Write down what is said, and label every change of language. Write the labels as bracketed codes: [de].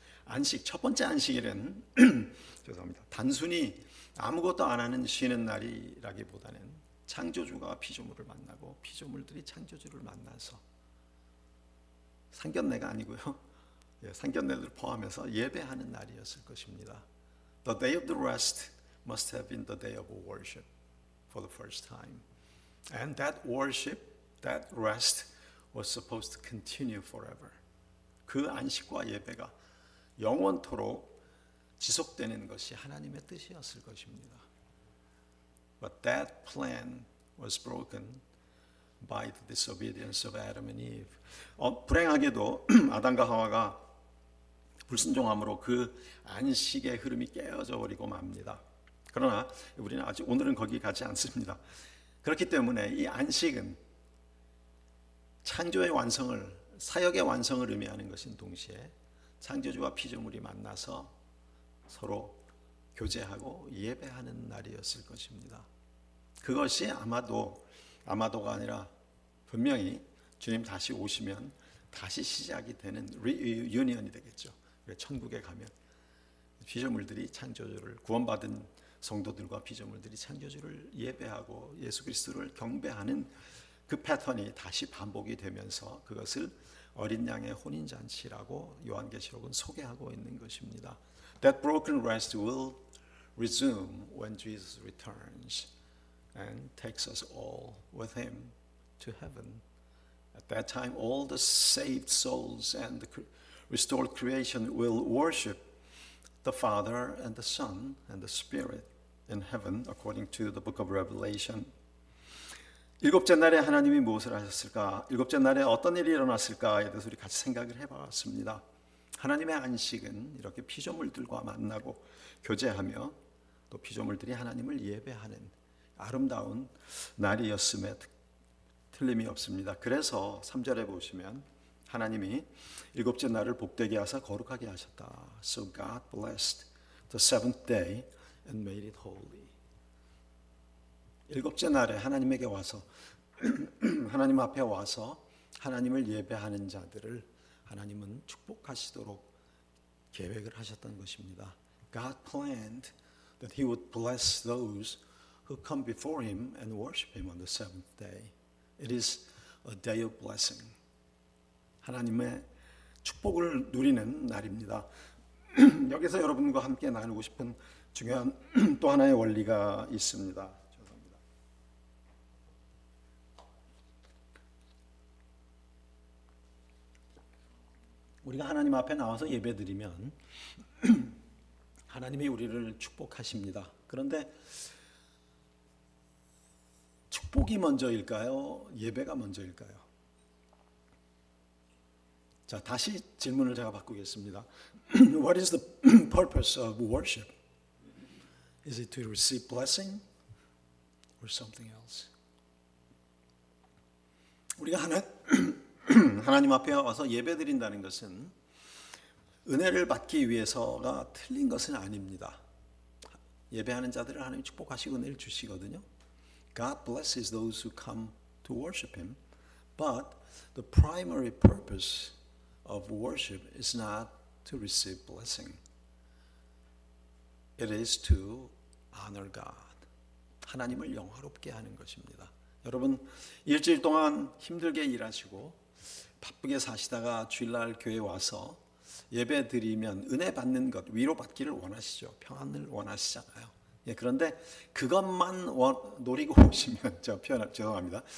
[ko] 안식, 첫 번째 안식일은 죄송합니다. 단순히 아무것도 안 하는 쉬는 날이라기보다는 창조주가 피조물을 만나고 피조물들이 창조주를 만나서 상견례가 아니고요. 상견례를 포함해서 예배하는 날이었을 것입니다. [en] The day of the rest must have been the day of worship for the first time. And that worship, that rest was supposed to continue forever. [ko] 그 안식과 예배가 영원토록 지속되는 것이 하나님의 뜻이었을 것입니다. [en] But that plan was broken by the disobedience of Adam and Eve. [ko] 불행하게도 아담과 하와가 불순종함으로 그 안식의 흐름이 깨어져 버리고 맙니다. 그러나 우리는 아직 오늘은 거기 가지 않습니다. 그렇기 때문에 이 안식은 창조의 완성을, 사역의 완성을 의미하는 것인 동시에 창조주와 피조물이 만나서 서로 교제하고 예배하는 날이었을 것입니다. 그것이 아마도가 아니라 분명히 주님 다시 오시면 다시 시작이 되는 리유니언이 되겠죠. 천국에 가면 피조물들이 창조주를, 구원받은 성도들과 피조물들이 창조주를 예배하고 예수 그리스도를 경배하는 그 패턴이 다시 반복이 되면서 그것을 어린 양의 혼인잔치라고 요한계시록은 소개하고 있는 것입니다. [en] That broken rest will resume when Jesus returns and takes us all with him to heaven. At that time, all the saved souls and the restored creation will worship the Father and the Son and the Spirit in heaven, according to the book of Revelation. [ko] 일곱째 날에 하나님이 무엇을 하셨을까? 일곱째 날에 어떤 일이 일어났을까에 대해서 우리 같이 생각을 해봤습니다. 하나님의 안식은 이렇게 피조물들과 만나고 교제하며 또 피조물들이 하나님을 예배하는 아름다운 날이었음에 틀림이 없습니다. 그래서 3절에 보시면 하나님이 일곱째 날을 복되게 하사 거룩하게 하셨다. [en] So God blessed the seventh day and made it holy. [ko] 일곱째 날에 하나님에게 와서 하나님 앞에 와서 하나님을 예배하는 자들을 하나님은 축복하시도록 계획을 하셨던 것입니다. [en] God planned that he would bless those who come before him and worship him on the seventh day. It is a day of blessing. [ko] 하나님의 축복을 누리는 날입니다. 여기서 여러분과 함께 나누고 싶은 중요한 또 하나의 원리가 있습니다. 죄송합니다. 우리가 하나님 앞에 나와서 예배드리면 하나님이 우리를 축복하십니다. 그런데 축복이 먼저일까요? 예배가 먼저일까요? 자, 다시 질문을 제가 바꾸겠습니다. [en] What is the purpose of worship? Is it to receive blessing or something else? [ko] 우리가 하나님 앞에 와서 예배드린다는 것은 은혜를 받기 위해서가 틀린 것은 아닙니다. 예배하는 자들을 하나님 축복하시고 은혜를 주시거든요. [en] God blesses those who come to worship him, but the primary purpose of worship is not to receive blessing. It is to honor God. [ko] 하나님을 영화롭게 하는 것입니다. 여러분, 일주일 동안 힘들게 일하시고 바쁘게 사시다가 주일날 교회 와서 예배 드리면 은혜 받는 것, 위로받기를 원하시죠. 평안을 원하시잖아요. 예, 그런데 그것만 노리고 오시면, 죄송합니다.